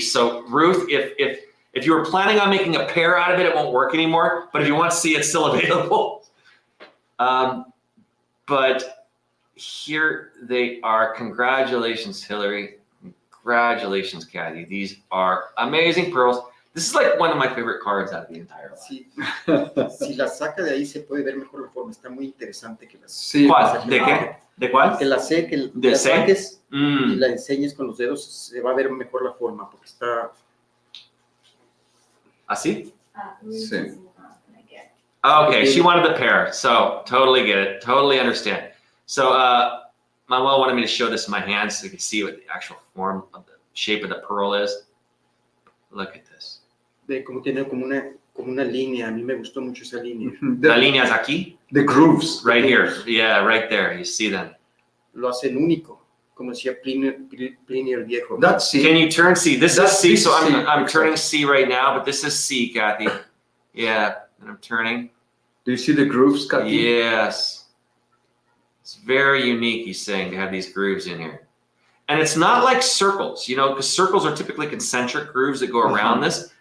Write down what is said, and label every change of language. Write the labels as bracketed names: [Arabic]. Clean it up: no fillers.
[English] So Ruth, if you were planning on making a pair out of it, it won't work anymore. But if you want C, it's still available. But here they are. Congratulations, Hillary. Congratulations, Kathy. These are amazing pearls. This is like one of my favorite cards out of the entire life. [Spanish] Si la saca de ahí se puede ver mejor la forma. Está muy interesante que las. Sí. ¿Cuál? ¿De qué? ¿De cuál? Que la saques y la enseñes con los dedos, se va a ver mejor la forma porque está. ¿Así? Sí. [English] Okay, she wanted the pair, so totally get it, totally understand. So Manuel wanted me to show this in my hand so you can see what the actual form of the shape of the pearl is. Look at this. [Spanish] Como tiene como una línea, a mí me gustó mucho esa línea. La línea es aquí? [English] The grooves. Right here, yeah, right there, you see them. [Spanish] Lo hacen único, como decía Plinio el Viejo. [English] That's C. Can you turn C? This is C, so C. I'm turning C right now, but this is C, Kathy. Yeah, and I'm turning. Do you see the grooves, Kathy? Yes. It's very unique, he's saying, to have these grooves in here. And it's not like circles, you know, because circles are typically concentric grooves that go around this.